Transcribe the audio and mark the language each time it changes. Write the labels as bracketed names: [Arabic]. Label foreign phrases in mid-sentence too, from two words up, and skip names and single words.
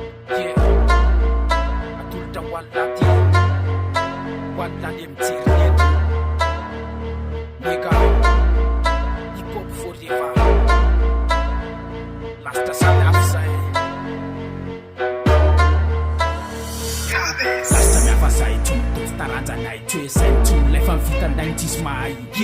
[English] Yeah. [Malagasy] Atolotra ho an'ny lahy ty. Ho an'ny lahy mijery eto. [English] Nigga, hip hop forever. [Malagasy] Lasitra samy hafa izay. Lasitra mihafa izay, tsy mitovy taranjanay. Tsy hoe izay, tsy ho lefa ny vitanay, tsisy mahay.